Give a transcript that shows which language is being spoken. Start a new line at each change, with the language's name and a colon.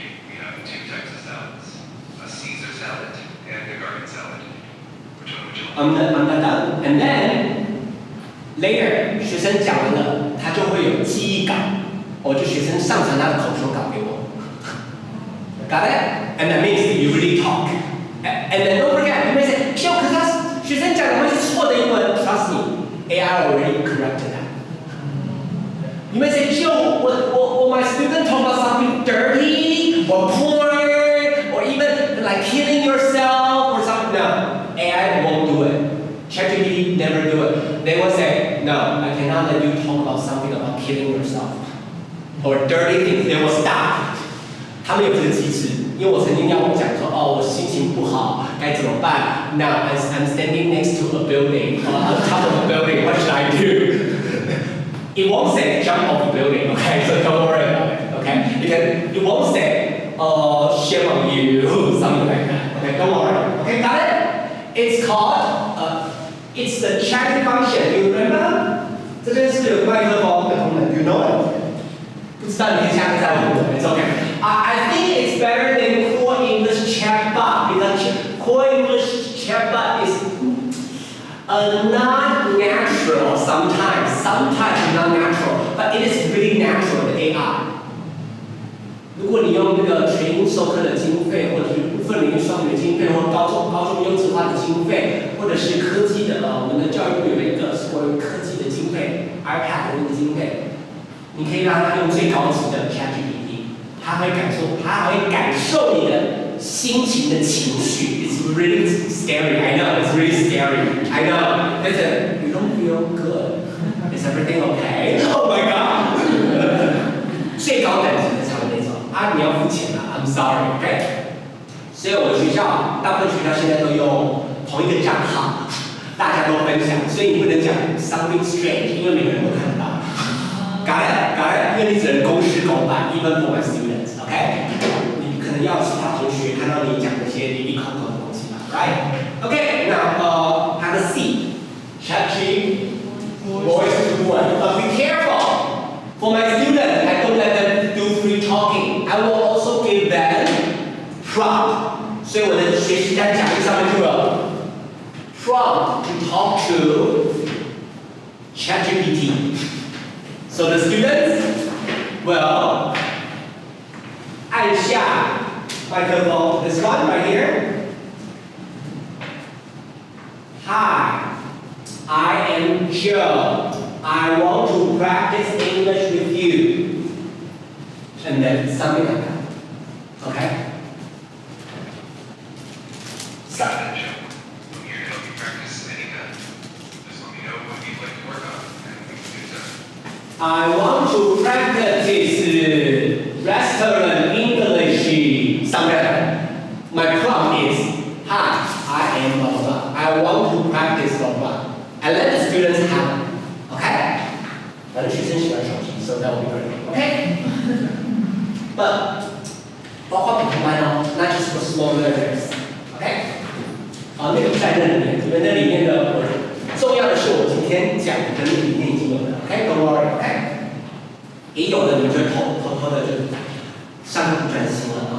English: We have 2 types of salads, a Caesar salad and a garden salad. Which one would you like? I'm not done.
Chinese: And then later 学生讲完了，他就会有记忆稿，就学生上传他的口说稿给我。
English: Got it? And that means you really talk. And then don't forget, you may say,
Chinese: 可是他学生讲的会是错的英文。
English: Trust me, AI already corrected that. You may say, will my student talk about something dirty or porn or even like killing yourself or something? No, AI won't do it. ChatGPT never do it. They will say, no, I cannot let you talk about something about killing yourself or dirty things. They will stop.
Chinese: 他们有这个机制，因为我曾经要我讲说，我心情不好，该怎么办 ？
English: Now I'm standing next to a building,
Chinese: on top of a building.
English: What should I do? It won't say jump off a building, okay? So don't worry about it, okay? Because it won't say, shame on you, something like that. Okay, don't worry. Okay, got it? It's called, it's the chatting function. Do you remember?
Chinese: 这边是有麦克风的功能 ，
English: You know it?
Chinese: 不知道你可以下面再问我 ，
English: It's okay. I think it's better than core English chatbot because core English chatbot is not natural sometimes not natural, but it is really natural the AI.
Chinese: 如果你用那个全英授课的经费，或者是部分领域双语的经费，或高中优质化的经费，或者是科技的我们的教育部有一个是关于科技的经费 ，iPad 的那个经费，你可以让他用最高级的 ChatGPT， 他会感受你的心情的情绪。
English: It's really scary. I know it's really scary. I know. Listen, you don't feel good. Is everything okay? Oh my god.
Chinese: 最高等级的才会那种你要付钱了
English: I'm sorry, OK?
Chinese: 所以我的学校，大部分学校现在都用同一个账号，大家都分享，所以你不能讲
English: something strange，
Chinese: 因为每个人都看得到。
English: Got it?
Chinese: 因为你只能公事公办 ，
English: even for my students, OK?
Chinese: 你可能要其他同学看到你讲那些离离口口的东西吧 ，right?
English: OK, 那它的 C, ChatGPT, voice to voice, but be careful. For my students, I don't let them do free talking. I will also give them prompt.
Chinese: 所以我的学习单讲义上面就有
English: prompt to talk to ChatGPT. So the students will
Chinese: 按下麦克风
English: this one right here. Hi, I am Joe. I want to practice English with you. And then something like that. Okay? Got it, Joe. I'm here to help you practice anytime. Just let me know what you'd like to work on, and we can do so. I want to practice restaurant English. Something like that. My prompt is, hi, I am blah blah blah. I want to practice blah blah. And let the students have it. Okay?
Chinese: 反正学生喜欢手机
English: so that will be great. Okay? But
Chinese: 包括普通班
English: not just for small learners. Okay?
Chinese: 那个不在那里面，因为那里面的重要的是我今天讲的跟里面已经有的。
English: Okay? Don't worry. Okay?
Chinese: 也有的你们就偷的就上课不专心了。